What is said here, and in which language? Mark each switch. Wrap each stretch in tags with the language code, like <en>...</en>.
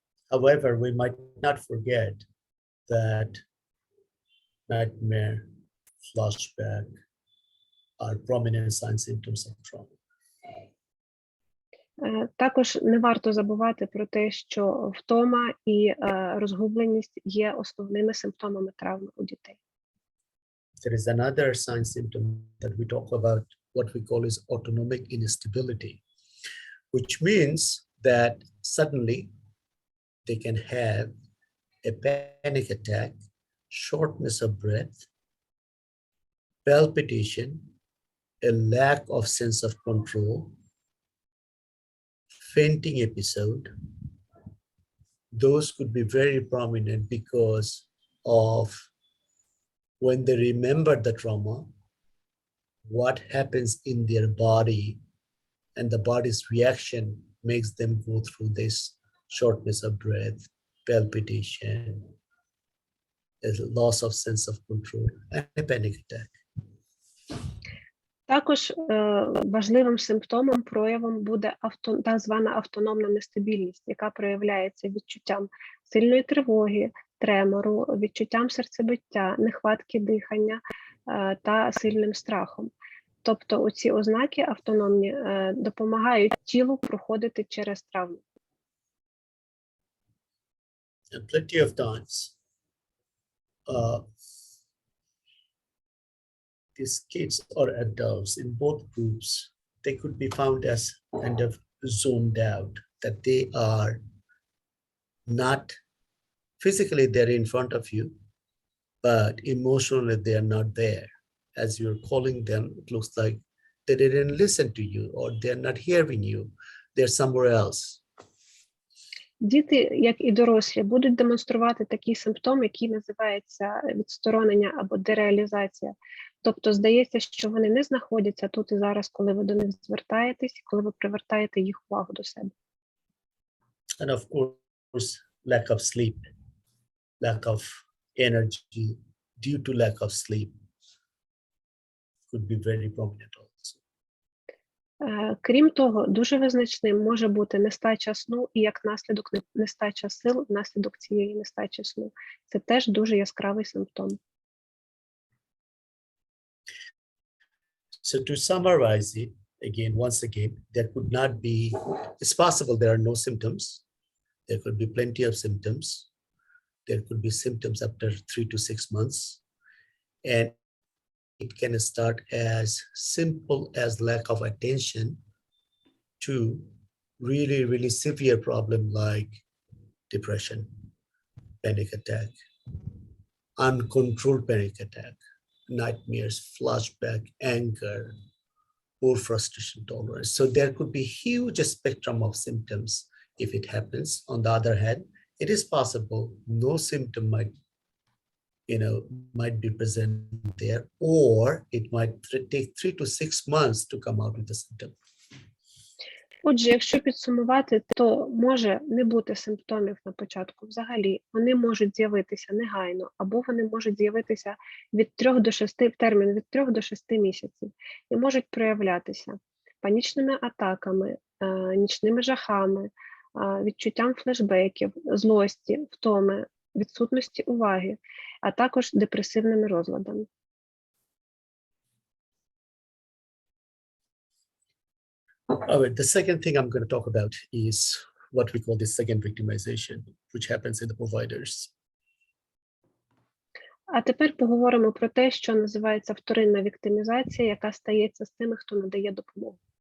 <en>However, we might not forget that nightmare, flashback are prominent sign symptoms of trauma.</en> <uk>Також не варто забувати про те, що втома і розгубленість є основними симптомами травми у дітей.</uk> <en>There is another sign symptom that we talk about, what we call is autonomic instability, which means that suddenly they can have a panic attack, shortness of breath, palpitation, a lack of sense of control, fainting episode. Those could be very prominent because of when they remember the trauma, what happens in their body, and the body's reaction makes them go through this shortness of breath, palpitation, a loss of sense of control, and a panic attack.</en> <uk>Також важливим симптомом, проявом буде так звана автономна нестабільність, яка проявляється відчуттям сильної тривоги, тремору, відчуттям серцебиття, нехватки дихання та сильним страхом. Тобто оці ознаки автономні допомагають тілу проходити через травму.</uk> <en>And plenty of times, these kids or adults in both groups, they could be found as kind of zoned out, that they are not physically they're in front of you, but emotionally they are not there. As you're calling them, it looks like they didn't listen to you or they're not hearing you. They're somewhere else.</en> <uk>Діти, як і дорослі, будуть демонструвати такий симптом, який називається відсторонення або дереалізація. Тобто здається, що вони не знаходяться тут і зараз, коли ви до них звертаєтесь, коли ви привертаєте їх увагу до себе.</uk> <en>And of course, lack of sleep, lack of energy due to lack of sleep could be very prominent also.</en> <uk>Крім того, дуже визначним може бути нестача сну і як наслідок нестача сил внаслідок цієї нестачі сну. Це теж дуже яскравий симптом.</uk> <en>So to summarize it, once again, there could not be, it's possible there are no symptoms. There could be plenty of symptoms. There could be symptoms after 3 to 6 months. And it can start as simple as lack of attention to really, really severe problem like depression, panic attack, uncontrolled panic attack, nightmares, flashback, anger, poor frustration tolerance. So there could be huge spectrum of symptoms if it happens. On the other hand, it is possible no symptom might be present there, or it might take 3 to 6 months to come out with the symptom.</en> <uk>Отже, якщо підсумувати, то може не бути симптомів на початку взагалі. Вони можуть з'явитися негайно, або вони можуть з'явитися в термін від 3 до 6 місяців і можуть проявлятися панічними атаками, нічними жахами, відчуттям флешбеків, злості, втоми, відсутності уваги, а також депресивними розладами.</uk> <en>All right, the second thing I'm going to talk about is what we call the second victimization, which happens in the providers.</en> <uk>А тепер поговоримо про те, що називається вторинна віктимізація, яка стається з тими, хто надає допомогу.</uk>